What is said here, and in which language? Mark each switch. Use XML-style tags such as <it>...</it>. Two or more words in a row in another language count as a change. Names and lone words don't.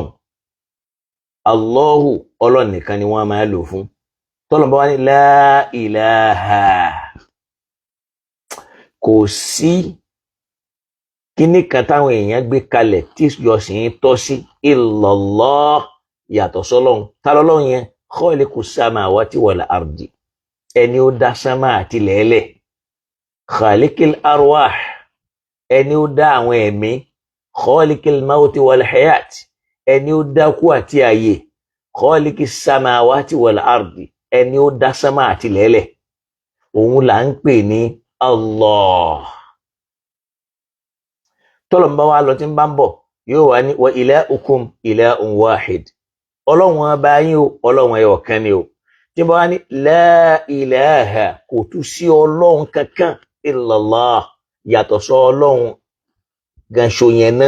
<yo>Allahu Ọlọ́run nìkan ni wọ́n máa lò fún. Tọ́lọ́run bá wá ní</yo> <ar>لا إله</ar> <yo>kò sí kíní kan táwọn èèyàn gbé kalẹ̀ tí ìjọsìn tọ́ sí illallah yàtọ̀ sọ́lọ́run. Ta lọ́lọ́run yẹn?</yo> <ar>خالق السماوات والأرض</ar> <yo>ẹni ó dá sánmà àti lẹ́lẹ̀.</yo> <ar>خالق الأرواح</ar> <yo>ẹni ó dá àwọn ẹ̀mí.</yo> <ar>خالق الموت والحياة</ar> <yo>ẹni ó dá kú àti ayé.</yo> <ar>خالق السماوات والأرض</ar> <yo>ẹni ó dá sánmà àti lẹ́lẹ̀. Òun là ń pè ní Allah. Tọ́lọ̀ ń bá wa lọ tí ń bá ń bọ̀ yóò wá ní</yo> <ar>وإلهكم إله واحد.</ar> <yo>Ọlọ́run ọba yín o Ọlọ́run ẹyọ kan ni o. Tí bá wá ní</yo> <ar>لا إله</ar> <yo>kò tún sí Ọlọ́run kankan illallah yàtọ̀ sọ Ọlọ́run ganṣo yẹn náà.</yo>